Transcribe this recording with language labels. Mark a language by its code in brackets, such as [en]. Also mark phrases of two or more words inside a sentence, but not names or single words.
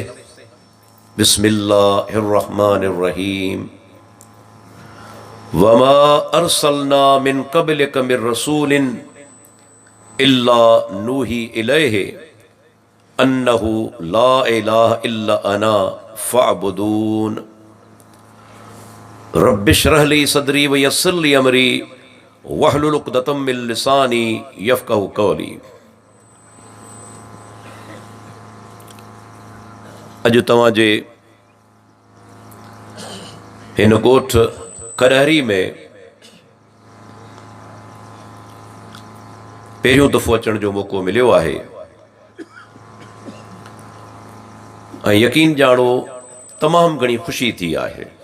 [ar] بسم الله الرحمن الرحيم. وما أرسلنا من قبلك من رسول إلا نوحي إليه أنه لا إله إلا أنا فاعبدون. رب اشرح لي صدري ويسر لي أمري واحلل عقدة من لساني يفقهوا قولي. [sd] अॼु तव्हांजे हिन ॻोठ करहरी में पहिरियों दफ़ो अचण जो मौक़ो मिलियो आहे ऐं यकीन ॼाणो तमामु घणी ख़ुशी थी आहे।